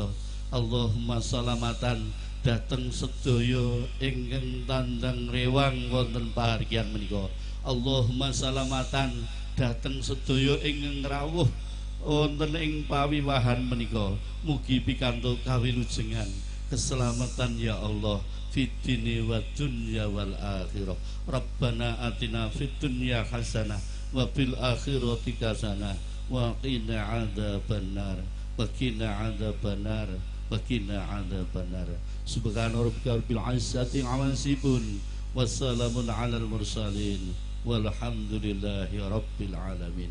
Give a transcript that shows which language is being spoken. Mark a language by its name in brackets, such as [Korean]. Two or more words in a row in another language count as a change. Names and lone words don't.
[Arabic] اللهم سلامة [Javanese] dateng sedaya ingkang tandang rewang wonten pahargyan menika. [Arabic] اللهم سلامة [Javanese] dateng sedaya ingkang rawuh wonten ing pawiwahan menika. Mugi pikantuk kawilujengan keselamatan [Arabic] يا الله في الدين والدنيا والآخرة. ربنا آتنا في الدنيا حسنة وفي الآخرة حسنة وقنا عذاب النار وقنا عذاب النار وقنا عذاب النار. سبحان ربك رب العزة عما يصفون والسلام على المرسلين والحمد لله رب العالمين.